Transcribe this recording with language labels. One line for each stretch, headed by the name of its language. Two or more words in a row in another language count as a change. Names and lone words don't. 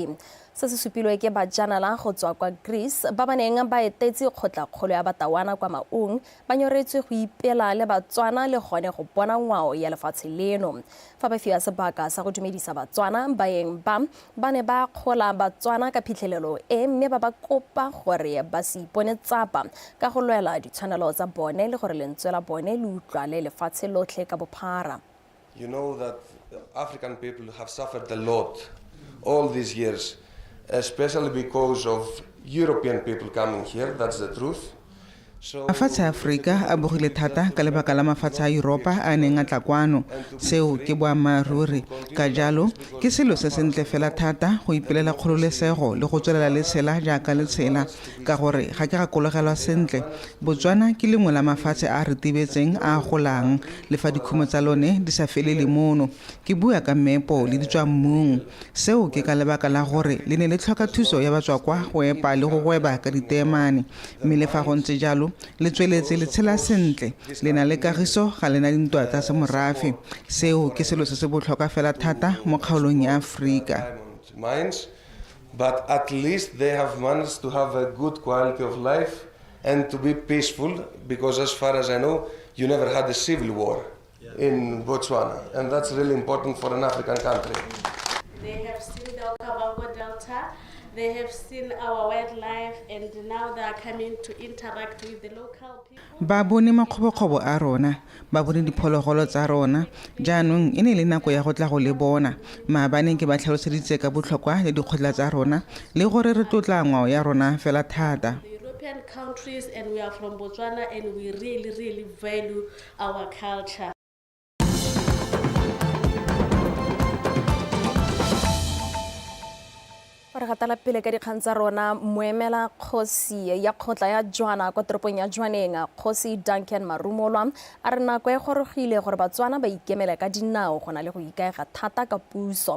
Tswana: Se se supilwe ke bajanala go tswa kwa Greece ba ba neng ba etetse kgotla-kgolo ya Batawana kwa Maung ba nyoretswe go ipela le Batswana le gone go bona ngwao ya lefatshe leno. Fa ba fiwa sebaka sa go dumedisa Batswana baeng ba ne ba kgola Batswana ka phitlhelelo mme ba ba kopa gore ba se ipone tsapa ka go lwela ditshwanelo tsa bone le gore lentswe la bone le utlwa le lefatshe lotlhe ka bophara.
English: You know that African people have suffered a lot all these years, especially because of European people coming here, that's the truth.
Tswana: Mafatshe a Afrika a bogile thata ka lebaka la mafatshe a Europa a neng a tla kwano. Seo ke boammaruri. Ka jalo ke selo se sentle fela thata go ipelela kgololesego le go tswelela le tshela jaaka le tshela ka gore ga ke gakologelwa sentle Botswana ke lengwe la mafatshe a ritibetseng a golang le fa dikhumo tsa lone di sa felele mono. Ke bua ka mepo le ditswammung. Seo ke ka lebaka la gore le ne le tlhoka thuso ya batswakwa go epa le go gweba ka ditemane mme le fa go ntse jalo le tsweletse le tshela sentle le na le kagiso ga le na dintwa tsa semorafe. Seo ke selo se se botlhokwa fela thata mo kgaolong ya Afrika.
English: But at least they have managed to have a good quality of life and to be peaceful, because as far as I know, you never had a civil war in Botswana, and that's really important for an African country. They have seen the Okavango Delta. They have seen our wildlife, and now they are coming to interact with the local people.
Tswana: Ba bone makgobokgobo a rona, ba bone diphologolo tsa rona. Jaanong e ne le nako ya go tla go le bona. Maabane ke ba tlhaloseditse ka botlhokwa le dikgotla tsa rona le gore re tlotla ngwao ya rona fela thata.
English: The European countries, and we are from Botswana, and we really, really value our culture.
Tswana: Re gatala pele ka dikgang tsa rona. Moemela kgosi ya kgotla ya Jwana kwa toropong ya Jwaneng, Kgosi Duncan Marumolwa a re nako e gorogile gore Batswana ba ikemele ka dinao go na le go ikaega thata ka puso.